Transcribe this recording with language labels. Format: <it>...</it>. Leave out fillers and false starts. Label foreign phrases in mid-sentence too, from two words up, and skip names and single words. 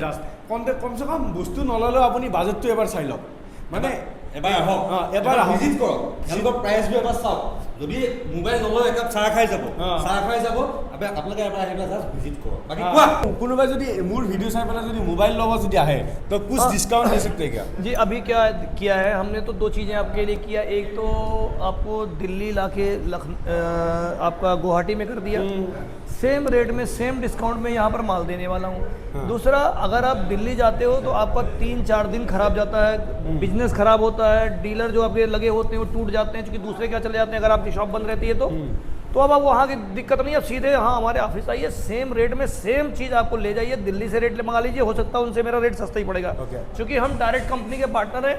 <en>just contact,</en> <as>কমচে কম বস্তু নল'লেও আপুনি বাজেটটো এবাৰ চাই লওক, মানে এবাৰ আহক, এবাৰ ভিজিট কৰক, তেওঁলোকৰ প্ৰাইচবোৰ এবাৰ চাওক। যদি মোবাইল নলয় একাপ চাহ খাই যাব, আপোনালোকে এবাৰ আহি পেলাই</as> <en>just visit</en> <as>কৰক। বাকী কোৱা, কোনোবাই যদি মোৰ ভিডিঅ' চাই পেলাই যদি মোবাইল ল'ব যদি আহে তো</as> <hi>कुछ डिस्काउंट दे सकते हैं क्या? जी अभी क्या किया है हमने, तो 2 चीज़ें आपके लिए किया। एक तो आपको दिल्ली लाके आपका गुवाहाटी में कर दिया,</hi> <en>same rate</en> <hi>में</hi> <en>same discount</en> <hi>में यहाँ पर माल देने वाला हूँ। दूसरा, अगर आप दिल्ली जाते हो तो आपका 3-4 दिन खराब जाता है, बिजनेस खराब होता है, डीलर जो आपके लगे होते हैं वो टूट जाते हैं, क्योंकि दूसरे क्या चले जाते हैं अगर आपकी शॉप बंद रहती है तो अब आप वहाँ की दिक्कत नहीं है, सीधे हाँ हमारे ऑफिस आइए,</hi> <en>same rate</en> <hi>में सेम चीज़ आपको ले जाइए, दिल्ली से रेट मंगा लीजिए, हो सकता है उनसे मेरा रेट सस्ता ही पड़ेगा, क्योंकि हम</hi> <en>direct company</en> <hi>के पार्टनर हैं।</hi>